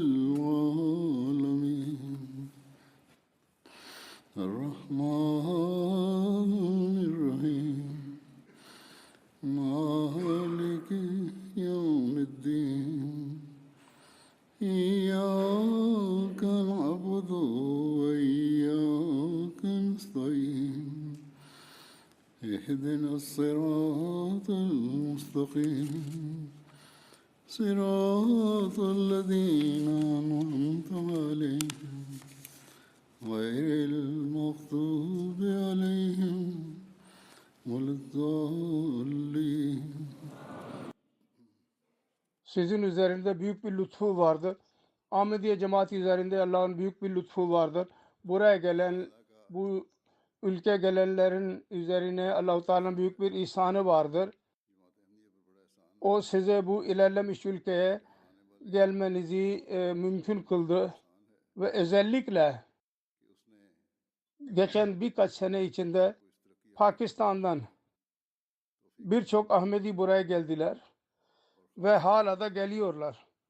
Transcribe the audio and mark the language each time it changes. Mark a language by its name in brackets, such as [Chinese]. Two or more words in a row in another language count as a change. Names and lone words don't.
[Arabic] العالمين الرحمن الرحيم مالك يوم الدين إياك نعبد وإياك نستعين اهدنا الصراط المستقيم صراط الذين أنعمت عليهم غير المغضوب عليهم ولا الضالين. [Turkish] Sizin üzerinde büyük bir lütfu vardır. Ahmediye cemaati üzerinde Allah'ın büyük bir lütfu vardır. Buraya gelen, bu ülke gelenlerin üzerine Allah-u Teala'nın büyük bir ihsanı vardır. O size bu ilerlemiş ülkeye gelmenizi mümkün kıldı ve özellikle geçen birkaç sene içinde Pakistan'dan birçok Ahmedi buraya geldiler ve hala da geliyorlar.